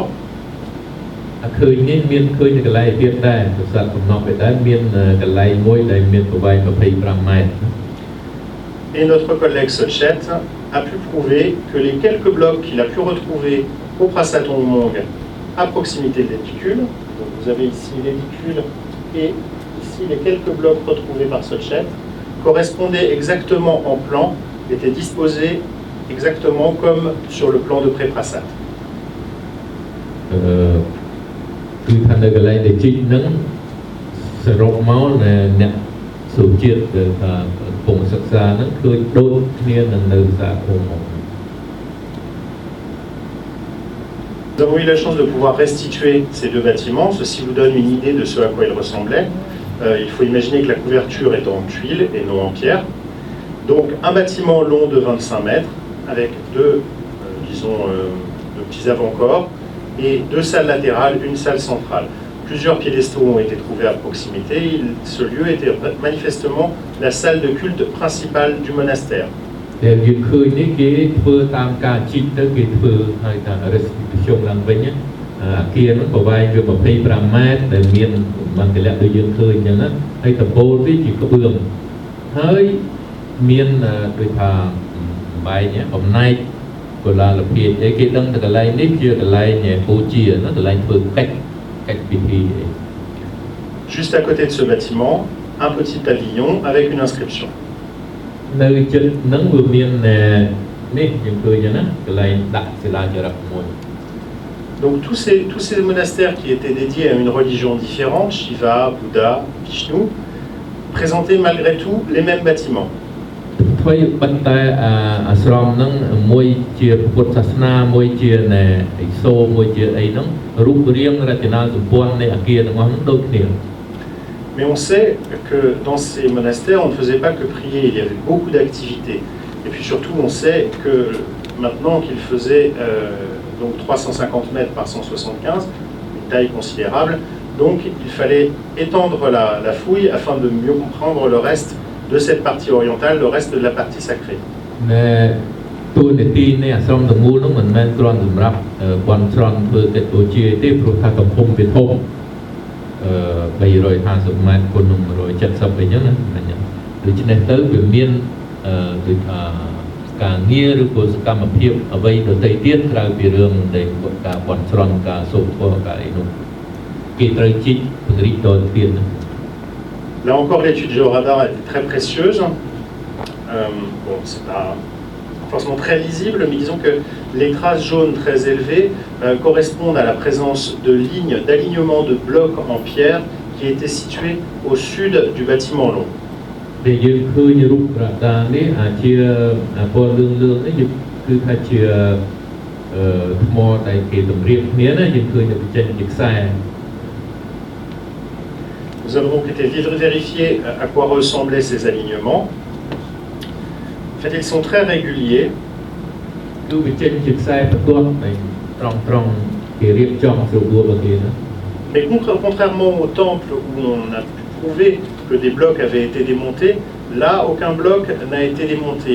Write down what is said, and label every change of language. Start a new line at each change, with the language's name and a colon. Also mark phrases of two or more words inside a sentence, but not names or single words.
Khmer: ឃើញនេះមានឃើញនៅកន្លែងទៀតដែរប្រសាទកំណប់ឯដែរមានកន្លែងមួយដែលមានប្រវែង25 mètres.
French: Et notre collègue Sochet a pu prouver que les quelques blocs qu'il a pu retrouver au Prasat Ongmong à proximité de l'édicule, donc vous avez ici l'édicule et ici les quelques blocs retrouvés par Sochet, correspondaient exactement en plan, étaient disposés exactement comme sur le plan de pré-Prasat.
Khmer: គឺថានៅកន្លែងដែលជីកហ្នឹងសរុបមកអ្នកសុជាតិដែលថាកំពុងសិក្សាហ្នឹងឃើញដូចគ្នានឹងនៅសាភូមិ
French: Nous avons eu la chance de pouvoir restituer ces deux bâtiments. Ceci vous donne une idée de ce à quoi ils ressemblaient. Il faut imaginer que la couverture est en tuiles et non en pierre. Donc un bâtiment long de 25 mètres avec deux petits avant-corps et deux salles latérales, une salle centrale. Plusieurs piédestaux ont été trouvés à proximité. Ce lieu était manifestement la salle de culte principale du monastère.
Khmer: ដែលយើងឃើញនេះគេធ្វើតាមការជីកទៅគេធ្វើឲ្យថា restitution ឡើងវិញអាគារនោះប្រវែងវា25 mètres ដែលមានបានកលៈដូចយើងឃើញអញ្ចឹងណាហើយដំបូលវាជាក្បឿងហើយមានដូចថាបែកបំណែកកុលាលភាពអីគេដឹងតែកន្លែងនេះជាកន្លែងពូជាណាកន្លែងធ្វើកិច្ចពិធី
French: Juste à côté de ce bâtiment, un petit pavillon avec une inscription.
Khmer: នៅចិត្តហ្នឹងវាមាននេះយើងឃើញណាកន្លែងដាក់សិលាចារឹកមួយ
French: Donc tous ces monastères qui étaient dédiés à une religion différente, Shiva, Bouddha, Vishnu, présentaient malgré tout les mêmes bâtiments.
Khmer: ថ្មីប៉ុន្តែអាស្រមហ្នឹងមួយជាពុទ្ធសាសនាមួយជាណែអិសូរមួយជាអីហ្នឹងរូបរាងរចនាសម្ព័ន្ធនៃអគារទាំងអស់ហ្នឹងដូចគ្នា
French: Mais on sait que dans ces monastères, on ne faisait pas que prier, il y avait beaucoup d'activités. Et puis surtout, on sait que maintenant qu'il faisait donc 350 mètres par 175, une taille considérable, donc il fallait étendre la fouille afin de mieux comprendre le reste de cette partie orientale, le reste de la partie sacrée.
Khmer: ណែទូនីតិនៃអាស្រមទាំងមូលហ្នឹងមិនមែនគ្រាន់សម្រាប់បន់ស្រន់ធ្វើកិច្ចបូជាទេព្រោះថាកំពុងវាធំ350ម៉ែត្រគុណនឹង170អីចឹងណាដូច្នេះទៅវាមានដូចថាការងារឬក៏សកម្មភាពអ្វីដទៃទៀតក្រៅពីរឿងនៃការបន់ស្រន់ការសូត្រធម៌ការអីនោះគេត្រូវជីកពង្រីកតទៅទៀតណា
French: Là encore, l'étude géoradar était très précieuse. Bon, c'est pas forcément très lisible, mais disons que les traces jaunes très élevées correspondent à la présence de lignes d'alignement de blocs en pierre qui étaient situés au sud du bâtiment long.
Khmer: ដែលយើងឃើញរូបក្រដាសនេះអាចជាពណ៌លឿងនេះគឺថាជាថ្មដែលគេតម្រៀបគ្នាណាយើងឃើញទៅចេញជាខ្សែ
French: Nous avons donc été vérifier à quoi ressemblaient ces alignements. En fait, ils sont très réguliers. Mais contrairement au temple où on a pu prouver que des blocs avaient été démontés, là, aucun bloc n'a été démonté.